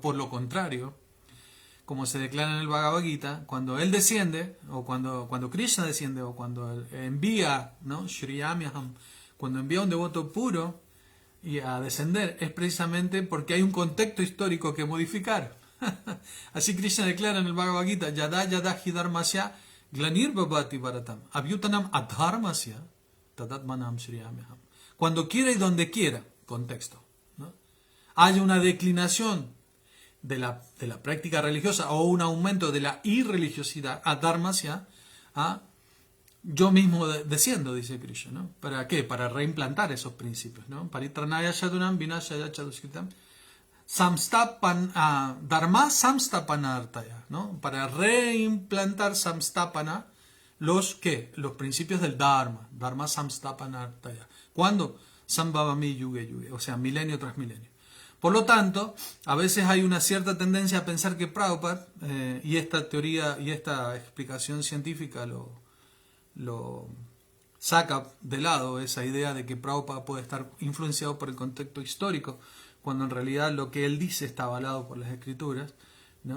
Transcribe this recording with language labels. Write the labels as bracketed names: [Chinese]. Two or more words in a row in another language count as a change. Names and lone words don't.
[Spanish] Por lo contrario, como se declara en el Bhagavad Gita, cuando él desciende, o cuando Krishna desciende, o cuando él envía, ¿no? Shriyamyaham, cuando envía a un devoto puro y a descender, es precisamente porque hay un contexto histórico que modificar. Así Krishna declara en el Bhagavad Gita, [Sanskrit] यदा यदा हि धर्मस्य ग्लानिर् भवति भारतम् अभ्युत्थानम् अधर्मस्य तदात्मानम् सृजाम्यहम्. [Spanish] Cuando quiera y donde quiera, contexto, ¿no? Haya una declinación de la práctica religiosa o un aumento de la irreligiosidad, adharmasya, yo mismo desciendo, dice Krishna, ¿no? ¿Para qué? Para reimplantar esos principios, ¿no? [Sanskrit] परित्राणाय साधूनाम् विनाशाय चदुष्कृताम् धर्म संस्थापनार्थाय, [Spanish] ¿no? Para reimplantar samstapana los principios del [Sanskrit] धर्म संस्थापनार्थाय. [Spanish] ¿Cuándo? [Sanskrit] सम्भवामि युगे युगे, [Spanish] o sea, milenio tras milenio. Por lo tanto, a veces hay una cierta tendencia a pensar que Prabhupada, y esta teoría y esta explicación científica lo saca de lado, esa idea de que Prabhupada puede estar influenciado por el contexto histórico, cuando en realidad lo que él dice está avalado por las escrituras, ¿no?